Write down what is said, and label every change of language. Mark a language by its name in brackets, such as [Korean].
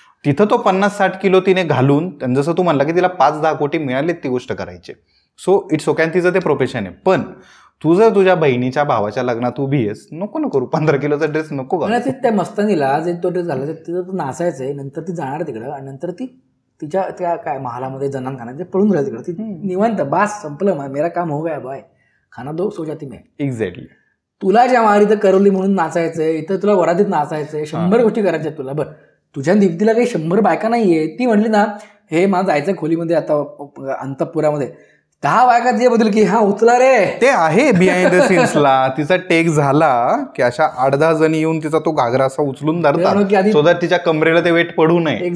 [Marathi] तिथं तो 50-60 किलो तिने घालून जसं तू म्हणला की तिला 5-10 कोटी मिळालेत ती गोष्ट करायची. [English] so it's okay [Marathi] आणि तिचं ते प्रोफेशन आहे. पण तू जर तुझ्या बहिणीच्या भावाच्या लग्नात उभी आहेस, नको करू 15 किलोचा ड्रेस नको का. त्या मस्तानीला जे तो ड्रेस झाला तिथं तो नाचायचं आहे, नंतर ती जाणार तिकडं आणि नंतर ती तिच्या त्या काय महालामध्ये जनान खाना पळून राहिलं तिकडं. ती निवांत बास संपलं, [Hindi] मेरा काम हो गया बाय, खाना दो सो जाती मैं. [English] Exactly. [Marathi] तुला ज्या मारी तर करवली म्हणून नाचायचंय, इथं तुला वरातीत नाचायचंय, 100 गोष्टी करायच्या तुला. बरं तुझ्या दीप्तीला काही 100 बायका नाहीये. ती म्हणली ना हे मला जायचं खोलीमध्ये आता अंतपुरामध्ये 10 बायका तिच्या बदल की हा उचला रे, ते आहे बिहाइंड द सीन्सला. तिचा टेक झाला की अशा 8-10 जणी येऊन तिचा तो घागरा असा उचलून धरतात सो दॅट तिच्या कमरेला ते वेट पडू नये.